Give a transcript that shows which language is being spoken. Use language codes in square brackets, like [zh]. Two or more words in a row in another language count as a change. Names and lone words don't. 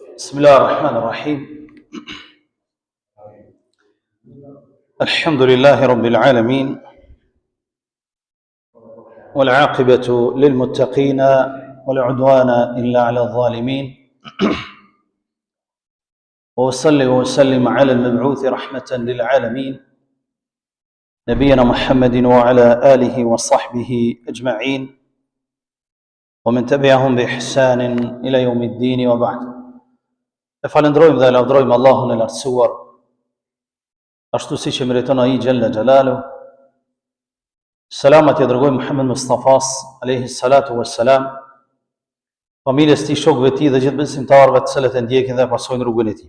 [ar] بسم الله الرحمن الرحيم الحمد لله رب العالمين والعاقبة للمتقين ولا عدوان إلا على الظالمين وأصلي وأسلم على المبعوث رحمة للعالمين نبينا محمد وعلى آله وصحبه أجمعين ومن تبعهم بإحسان إلى يوم الدين وبعد. [sq] Falendrojmë dhe lavdrojmë Allahun e lartësuar, ashtu si që meriton ai [ar] جل جلاله. [sq] Selamat ja dërgojmë Muhammed Mustafas [ar] عليه الصلاة والسلام, [sq] familjes tij, shokëve tij dhe gjithë besimtarëve të cilët e ndjekin dhe pasojnë rrugën e tij.